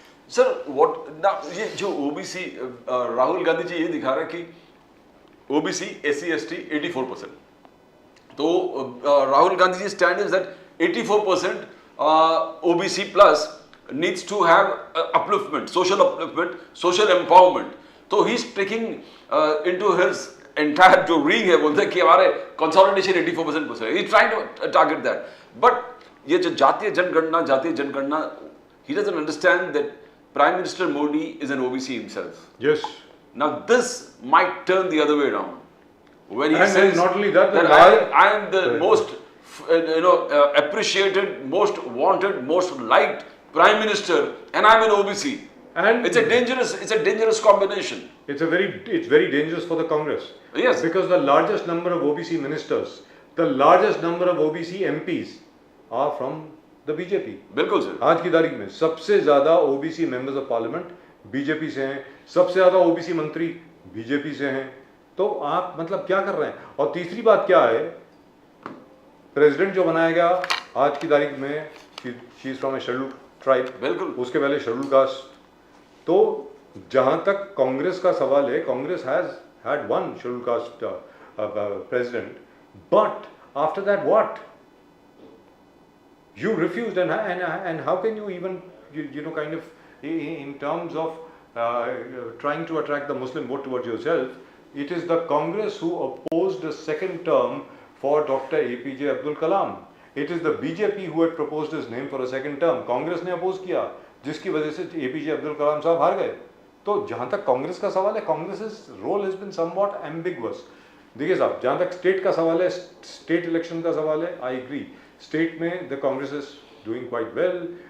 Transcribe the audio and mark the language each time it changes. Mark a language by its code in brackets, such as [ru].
[hi] Sir ये जो OBC Rahul Gandhi ji ये दिखा रहे हैं कि ओबीसी SC ST 84%, तो Rahul Gandhi G [en] Stand is that 84% OBC plus needs to have upliftment, social empowerment. तो he is taking into his entire [hi] जो रिंग है, बोलते हैं कि हमारे consolidation [en] 84% he is trying to target that. But [hi] ये जो जातीय जनगणना, [en] he doesn't understand that Prime Minister Modi is an OBC himself. Yes. Now this might turn the other way around when he says not only that I am the most appreciated, most wanted, most liked Prime Minister, and I'm an OBC. And it's a dangerous combination. It's very dangerous for the Congress. Yes. Because the largest number of OBC ministers, the largest number of OBC MPs are from the BJP. [hi] बिल्कुल sir. आज की तारीख में सबसे ज्यादा OBC members of parliament BJP से हैं, सबसे ज्यादा OBC मंत्री बीजेपी से हैं। तो आप मतलब क्या कर रहे हैं? और तीसरी बात क्या है, प्रेसिडेंट जो बनाया गया आज की तारीख में, [en] she is from a scheduled tribe, [hi] बिल्कुल, उसके पहले शेड्यूल्ड कास्ट। तो जहां तक कांग्रेस का सवाल है, Congress [en] Has had one scheduled caste president, but after that what? You refused, and how can you even kind of in terms of trying to attract the Muslim vote towards yourself? It is the Congress who opposed the second term for Dr. APJ Abdul Kalam. It is the BJP who had proposed his name for a second term. [hi] Congress ने oppose किया, जिसकी वजह से APJ Abdul Kalam साहब हार गए. तो जहाँ तक कांग्रेस का सवाल है, Congress [en] Role has been somewhat ambiguous. [hi] देखिए साहब, जहाँ तक स्टेट का सवाल है, स्टेट इलेक्शन का सवाल है, [en] I agree. [hi] स्टेट में [en] The Congress is doing quite well.